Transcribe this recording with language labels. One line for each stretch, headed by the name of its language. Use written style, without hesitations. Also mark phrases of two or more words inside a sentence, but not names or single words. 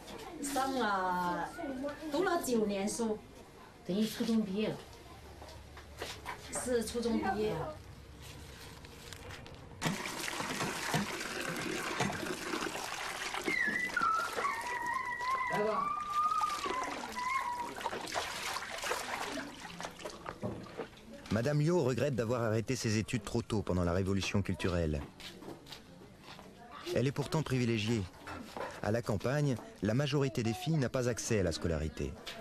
Chinese: 读了9年书，等于初中毕业了。是初中毕业。来吧。
French: Madame Liu regrette d'avoir arrêté ses études trop tôt pendant la révolution culturelle. Elle est pourtant privilégiée. À la campagne, la majorité des filles n'a pas accès à la scolarité.